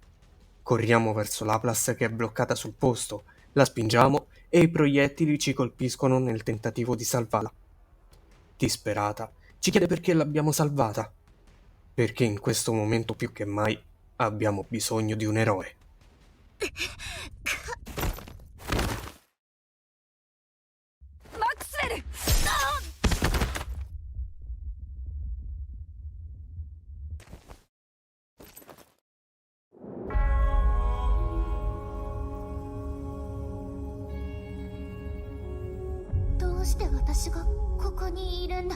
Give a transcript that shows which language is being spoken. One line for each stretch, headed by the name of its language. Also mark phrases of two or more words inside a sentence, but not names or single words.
Italian: Corriamo verso Laplas che è bloccata sul posto, la spingiamo e i proiettili ci colpiscono nel tentativo di salvarla. Disperata, ci chiede perché l'abbiamo salvata. Perché in questo momento più che mai abbiamo bisogno di un eroe.
Japanese: マックスウェル、どうして私がここにいるんだ。